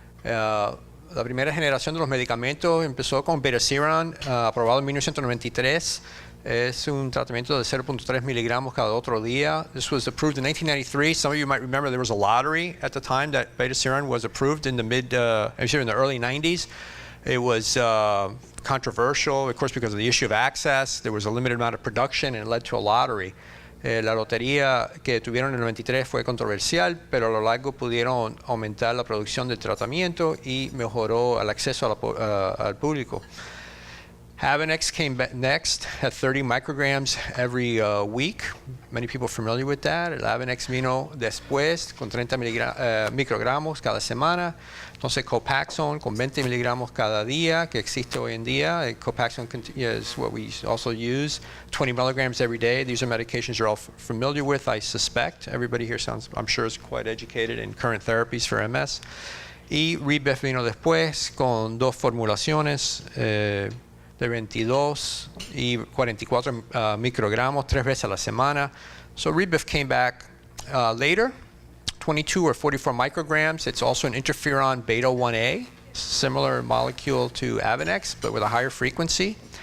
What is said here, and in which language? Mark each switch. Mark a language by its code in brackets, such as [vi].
[es] La primera generación de los medicamentos empezó con Bedaciran, aprobado en 1993. Es un tratamiento de 0.3 miligramos cada otro día. [en] This was approved in 1993. Some of you might remember there was a lottery at the time that Bedaciran was approved in the in the early 90s. It was controversial, of course, because of the issue of access. There was a limited amount of production, and it led to a lottery. [es] La lotería que tuvieron en el 93 fue controversial, pero a lo largo pudieron aumentar la producción del tratamiento y mejoró el acceso al público. [en] Avonex came back next, had 30 micrograms every week. Many people are familiar with that. [es] El Avonex vino después con 30 microgramos cada semana. Entonces Copaxone con 20 miligramos cada día, que existe hoy en día. [en] Copaxone is what we also use, 20 milligrams every day. These are medications you're all familiar with, I suspect. Everybody here I'm sure, is quite educated in current therapies for MS. [es] Y Rebidose vino después con dos formulaciones, de 22 y 44 microgramos 3 veces a la semana. [en] So Rebidose came back later, 22 or 44 micrograms. It's also an interferon beta 1A, similar molecule to Avonex, but with a higher frequency.